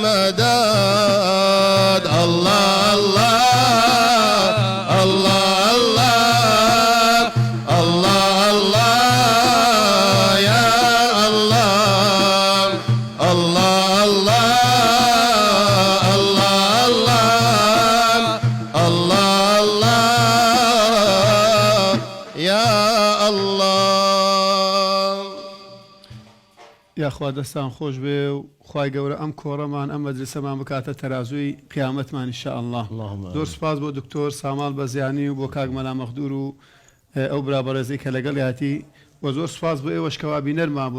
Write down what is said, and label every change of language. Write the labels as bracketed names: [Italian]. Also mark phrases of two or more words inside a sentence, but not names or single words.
[Arabic] رمضان الله الله الله الله الله الله يا الله الله الله الله الله الله يا الله [Central Kurdish] یا خوا دەستان خۆش بێ و خوای گەورە ئەم کۆڕەمان ئەم مەجلیسەمان بکاتە تەرازووی قیامەتمان [Arabic] ئینشاء الله. اللهم [Central Kurdish] زۆر سوپاس بۆ دکتۆر سامال بەزیانی و بۆ کاک مەلا مەخدوور و ئەو برابەرەزەی کە لەگەڵ هاتی و زۆر سوپاس بۆ ئێوەش کەوا بینەرمان بوون.